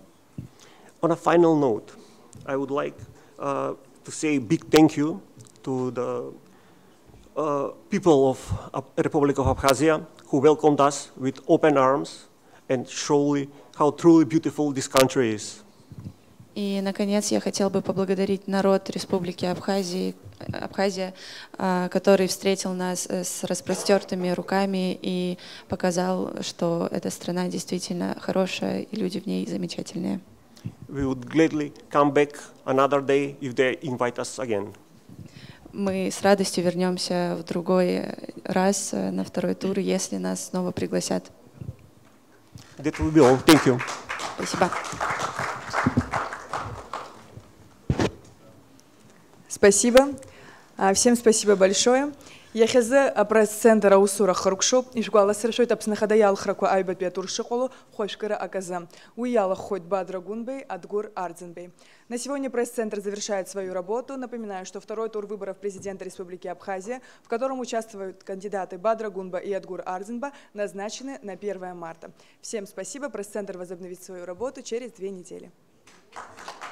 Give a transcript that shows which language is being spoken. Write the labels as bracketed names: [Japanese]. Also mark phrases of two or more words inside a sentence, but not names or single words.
[English] On a final note, I would like to say a big thank you to the people of Republic of Abkhazia who welcomed us with open arms and showed how truly beautiful this country is. [Russian] И, наконец, я хотел бы поблагодарить народ Республики Абхазия, который встретил нас с распростертыми руками и показал, что эта страна действительно хорошая и люди в ней замечательные. [English] We would gladly come back another day if they invite us again. [Russian] Мы с радостью вернемся в другой раз на второй тур, если нас снова пригласят. [English] That will be all. Thank you. [Russian] Спасибо. Спасибо. Всем спасибо большое. [Abkhazian] Иахьазы апресс-центр аусура хыркшоуп, ишгәаласыршәоит Аԥсны Ахада иалхрақәа аҩбатәи атур шыҟало хәашәкыра аказы. Уи иалахәхоит Бадра Гунбей, Адгур Арӡынбей. [Russian] На сегодня пресс-центр завершает свою работу. Напоминаю, что второй тур выборов президента Республики Абхазия, в котором участвуют кандидаты Бадра Гунба и Адгур Арӡынба, назначены на 1 марта. Всем спасибо. Пресс-центр возобновит свою работу через 2 недели.